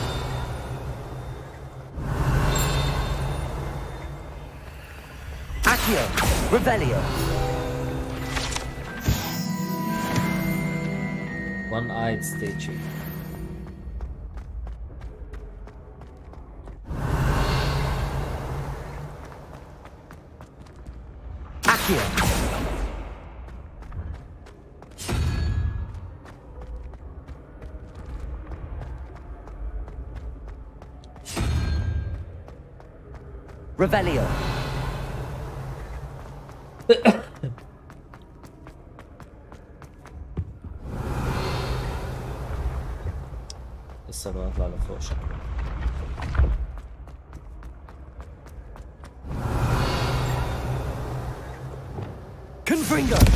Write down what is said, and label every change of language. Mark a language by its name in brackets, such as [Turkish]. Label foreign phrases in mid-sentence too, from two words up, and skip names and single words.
[English] Accio. Revelio. One-eyed statue. Accio. Revelio. [Arabic] لسه بطلع لفوق شكله. [English] Confringo.